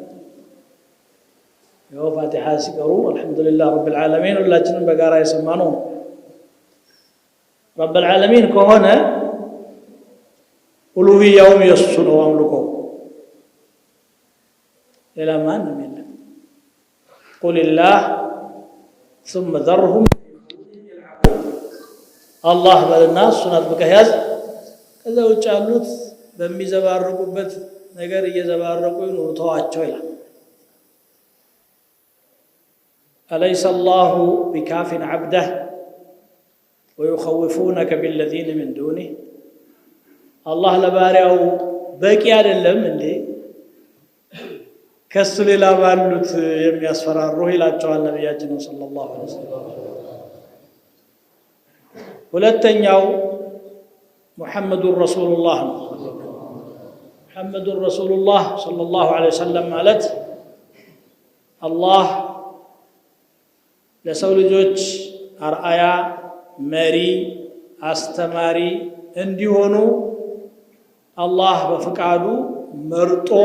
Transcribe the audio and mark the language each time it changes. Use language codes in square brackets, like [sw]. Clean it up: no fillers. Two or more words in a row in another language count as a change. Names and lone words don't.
[am] ያው ፋቲሃ ሲቀሩ [ar] الحمد لله رب العالمين [am] ሁላችንም በጋራ የሰማነው ነው። [ar] رب العالمين [am] ከሆነ ኡሉሂያውም የሱ ነው አምልኮ፣ ሌላ ማንም የለም። [ar] قل الله ثم ذرهم [am] አላህ በልና እሱን አጥብቀህ ያዝ። ከዛ ውጭ ያሉት በሚዘባረቁበት ነገር እየዘባረቁ ይኑሩ፣ ተዋቸው ይላል። [ar] أليس الله بكاف عبده ويخوفونك بالذين من دونه الله [am] ለባሪያው በቂ አይደለም እንዴ ከሱ ሌላ ባሉት የሚያስፈራሩ ይላቸዋል ነብያችን [ar] صلى الله عليه وسلم። [am] ሁለተኛው [ar] محمد رسول الله [am] ነው። [ar] محمد رسول الله صلى الله عليه وسلم [am] ማለት አላህ ለሰው ልጆች አርአያ፣ መሪ፣ አስተማሪ እንዲሆኑ አላህ በፍቃዱ መርጦ